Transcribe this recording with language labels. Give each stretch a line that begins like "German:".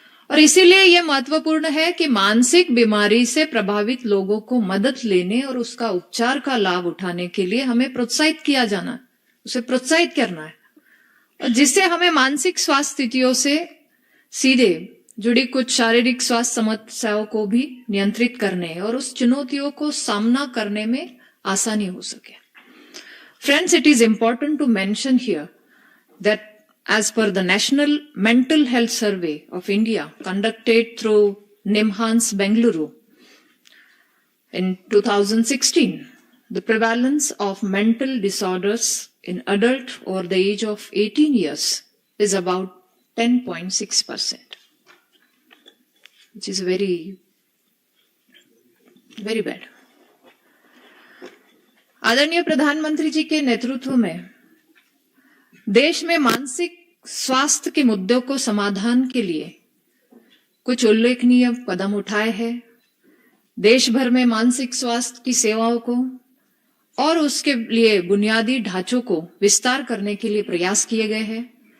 Hindi: और इसीलिए यह महत्वपूर्ण है कि मानसिक बीमारी से प्रभावित लोगों को मदद लेने और उसका उपचार का लाभ उठाने के लिए हमें प्रोत्साहित किया जाना है, उसे प्रोत्साहित करना है, और जिससे हमें मानसिक स्वास्थ्य स्थितियों से सीधे जुड़ी कुछ शारीरिक स्वास्थ्य समस्याओं को भी नियंत्रित करने और उस चुनौतियों को सामना करने में आसानी हो सके।
English: Friends, it is important to mention here that as per the National Mental Health Survey of India conducted through NIMHANS Bengaluru in 2016, the prevalence of mental disorders in adult over the age of 18 years is about 10.6%, which is very, very bad.
Hindi: आदरणीय प्रधानमंत्री जी के नेतृत्व में देश में मानसिक स्वास्थ्य के मुद्दों को समाधान के लिए कुछ उल्लेखनीय कदम उठाए हैं। देश भर में मानसिक स्वास्थ्य की सेवाओं को और उसके लिए बुनियादी ढांचों को विस्तार करने के लिए प्रयास किए गए हैं।